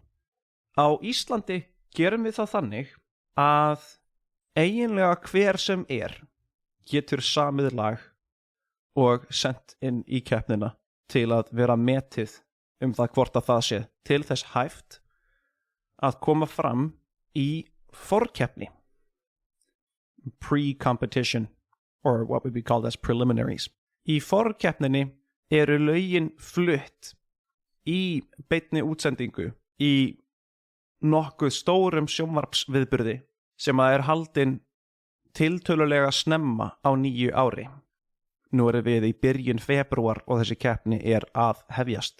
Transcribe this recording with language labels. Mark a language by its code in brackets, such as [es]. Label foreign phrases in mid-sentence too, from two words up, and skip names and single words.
[is] Á Íslandi gerum við það þannig að eiginlega hver sem getur samið lag og sendt inn í keppnina til að vera metið það hvort að það sé til þess hæft að koma fram í forkeppni. [en] Pre-competition, or what would be called as preliminaries. [is] Í forkeppninni eru lögin flutt í beinni útsendingu í nokkuð stórum sjónvarpsviðburði sem að haldinn tiltölulega snemma á nýju ári. Nú erum við í byrjun febrúar og þessi keppni að hefjast.